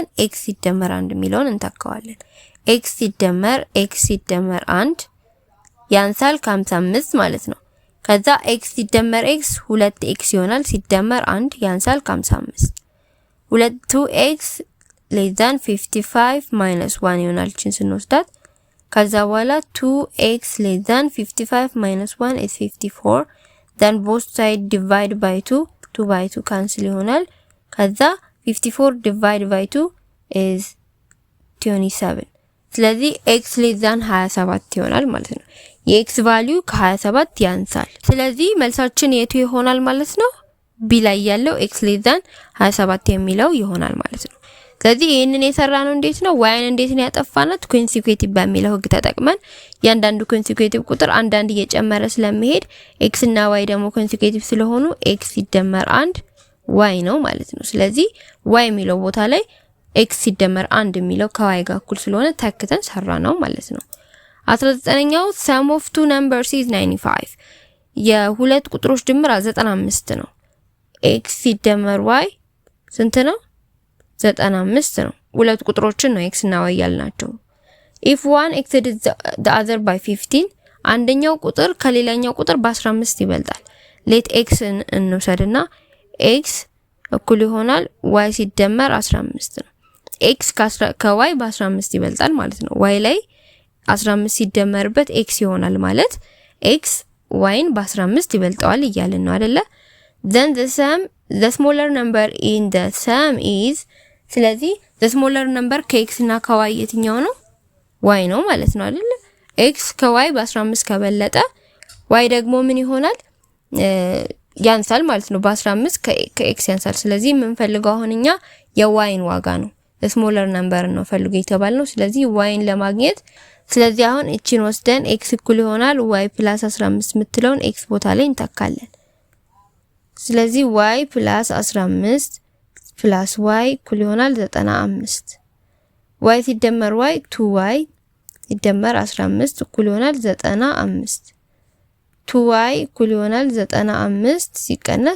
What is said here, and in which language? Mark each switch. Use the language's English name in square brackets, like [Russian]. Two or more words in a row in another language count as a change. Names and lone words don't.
[Amharic] x ሲደመር 1 የሚለውን እንተካዋለን። x ሲደመር 1 ያንሳል ከ55 ማለት ነው። ከዛ x ሲደመር x 2x ይሆናል። ሲደመር 1 ያንሳል ከ55 [English] 2x less than 55 minus 1 [Amharic] ይሆናል ችን ስንወስዳት። ከዛ በኋላ [English] 2x less than 55 minus 1 is 54 then both side divide by 2 by 2 cancel [Amharic] ይሆናል። ከዛ [English] 54 divide by 2 is 27 [Amharic] ስለዚህ x [English] less than 27 [Amharic] ይሆናል ማለት ነው። የx ቫልዩ ከ27 ያንሳል። ስለዚህ መልሳችን የቱ ይሆናል ማለት ነው? ቢ ላይ ያለው x [English] less than 27 [Amharic] የሚለው ይሆናል ማለት ነው። ስለዚህ ይሄንን የሰራነው እንዴት ነው? y እንዴት ነው ያጠፋናት? ኮንሲኩቲቭ በሚለው ህግ ተጠቅመን ያንዳንዱ ኮንሲኩቲቭ ቁጥር አንዳንድ እየጨመረ ስለሚሄድ x እና y ደግሞ ኮንሲኩቲቭ ስለሆኑ x ሲደመር 1 y ነው ማለት ነው። ስለዚህ y የሚለው ቦታ ላይ x ሲደመር 1 የሚለው ከy ጋር እኩል ስለሆነ ተክተን ሰራነው ማለት ነው። 19ኛው [English] sum of two numbers is 95 [Amharic] የሁለት ቁጥሮች ድምር 95 ነው። x ሲደመር y ስንት ነው? 95 ነው። ሁለት ቁጥሮችን ነው x እና y ያልናቸው። [English] if one exceeds the other by 15 [Amharic] አንደኛው ቁጥር ከሌላኛው ቁጥር በ15 ይበልጣል። [English] let x [Amharic] እንውሰድና x እኩል ይሆናል y ሲደመር 15 ነው። x ከy በ15 ይበልጣል ማለት ነው። y ላይ 15 ሲደመርበት x ይሆናል ማለት x yን በ15 ይበልጠዋል እያልን ነው አይደለ? [English] then the smaller number in the sum is ስለዚህ the smaller number [Amharic] ከx እና ከy የትኛው ነው? y ነው ማለት ነው አይደለ? x ከy በ15 ከበለጠ y ደግሞ ምን ይሆናል? ያንሳል ማለት ነው። በ15 ከx ያንሳል። ስለዚህ የምንፈልገው አሁን እኛ የyን ዋጋ ነው። [English] the smaller number [Amharic] ነው ፈልጉ የተባልነው። ስለዚህ yን ለማግኘት ስለዚህ አሁን እቺን ወስደን x እኩል ይሆናል y + 15 የምትለውን x ቦታ ላይ እንተካለን። ስለዚህ y + 15 + y እኩል ይሆናል 95 y ሲደመር y 2y ሲደመር 15 እኩል ይሆናል 95 2y እኩል ይሆናል 95 ሲቀነስ